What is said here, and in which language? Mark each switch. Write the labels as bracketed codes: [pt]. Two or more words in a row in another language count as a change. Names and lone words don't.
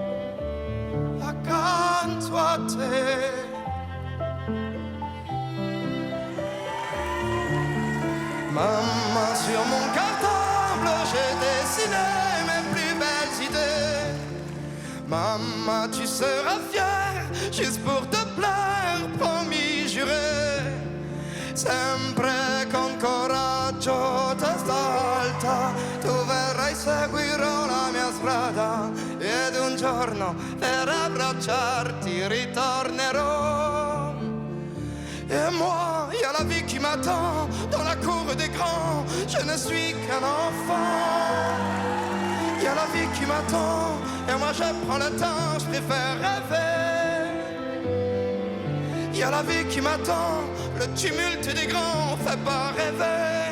[it] Accanto a te [fr] Maman, sur mon cartable, j'ai dessiné mes plus belles idées. Maman, tu seras fière, juste pour te plaire, promis, juré. [it] Sempre con coraggio, testa alta, tu verrai, seguirò la mia strada. Ed un giorno per abbracciarti ritornerò. [fr] Et moi, y a la vie qui m'attend dans la cour des grands. Je ne suis qu'un enfant. Y a la vie qui m'attend et moi je prends le temps, je préfère rêver. Y a la vie qui m'attend, le tumulte des grands fait pas rêver.